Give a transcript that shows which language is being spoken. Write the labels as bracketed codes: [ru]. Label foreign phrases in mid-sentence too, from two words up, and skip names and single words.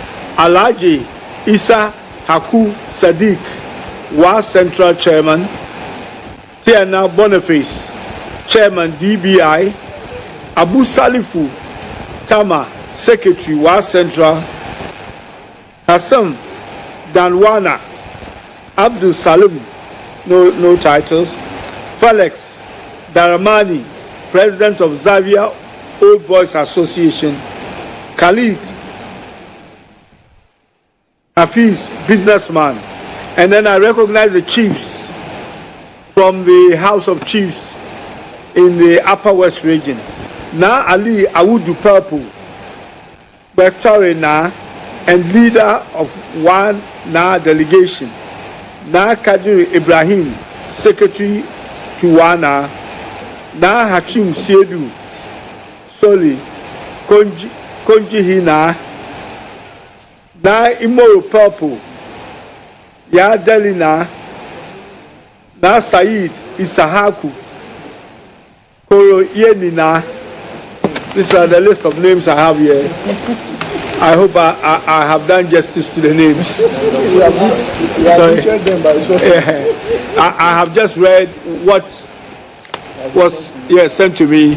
[en] Alaji Isa Haku Sadiq, WA Central Chairman, Tiana Boniface, Chairman DBI, Abu Salifu Tama, Secretary WA Central, Hassan Danwana, Abdul Salim, no titles, Felix Daramani, President of Xavier Old Boys Association, Khalid Hafiz, businessman, and then I recognize the chiefs from the House of Chiefs in the Upper West region. Na Ali Awudu Purple, Bectori Na, and leader of one Na delegation. Na Kadiri Ibrahim, secretary to Wana. Na Hakim Siedu, Soli, Konji Hina. Na Imoro Purple, Ya Delina, Na Said Isahaku, Koro Yenina. These are the list of names I have here. I hope I have done justice to the names. I have just read what was sent to me.